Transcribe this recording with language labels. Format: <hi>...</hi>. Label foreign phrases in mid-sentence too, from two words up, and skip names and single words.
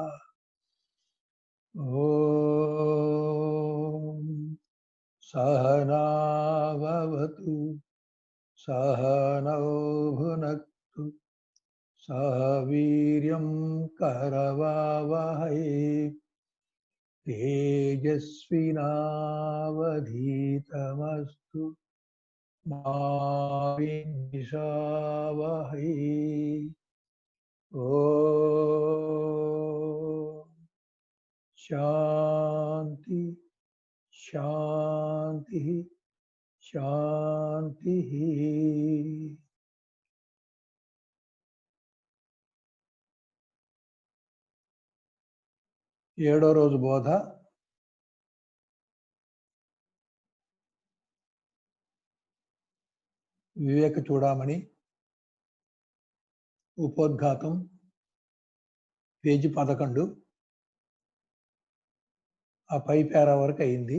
<sa>ॐ सहनावतु सहनौ भुनक्तु सह वीर्यं करवावहै तेजस्विनावधीतमस्तु मा विद्विषावहै। ॐ शान्ति शान्ति शान्तिः।</sa> <te>ఏడో రోజు బోధ వివేక చూడామణి ఉపోద్ఘాతం పేజీ 11 ఆ పై పేరా వరకు అయింది.</te>